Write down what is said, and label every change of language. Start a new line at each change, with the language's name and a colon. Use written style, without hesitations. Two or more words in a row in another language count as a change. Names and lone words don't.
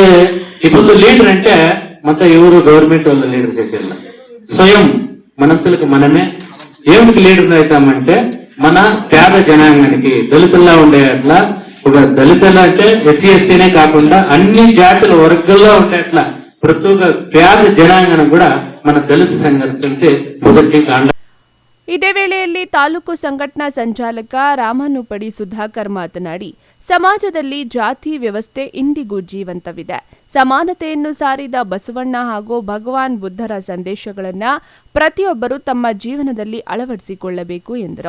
Telugu: ఇప్పుడు లీడర్ అంటే మొత్తం ఎవరు గవర్నమెంట్ వాళ్ళు లీడర్ చేసేయాల, స్వయం మనంతలకు మనమే ఏమిటి లీడర్లు అవుతామంటే మన పేద జనాంగానికి దళితుల్లో ఉండే అట్లా ఒక దళితులు అంటే ఎస్సీ ఎస్టీనే కాకుండా అన్ని జాతుల వర్గాల్లో ఉండే అట్లా ప్రతి ఒక్క పేద జనాంగం కూడా మన దళిత సంఘర్షించే మొదటి కాండ.
Kannada: ಇದೇ ವೇಳೆಯಲ್ಲಿ ತಾಲೂಕು ಸಂಘಟನಾ ಸಂಚಾಲಕ ರಾಮನುಪಡಿ ಸುಧಾಕರ್ ಮಾತನಾಡಿ, ಸಮಾಜದಲ್ಲಿ ಜಾತಿ ವ್ಯವಸ್ಥೆ ಇಂದಿಗೂ ಜೀವಂತವಿದೆ. ಸಮಾನತೆಯನ್ನು ಸಾರಿದ ಬಸವಣ್ಣ ಹಾಗೂ ಭಗವಾನ್ ಬುದ್ಧರ ಸಂದೇಶಗಳನ್ನು ಪ್ರತಿಯೊಬ್ಬರು ತಮ್ಮ ಜೀವನದಲ್ಲಿ ಅಳವಡಿಸಿಕೊಳ್ಳಬೇಕು ಎಂದರು.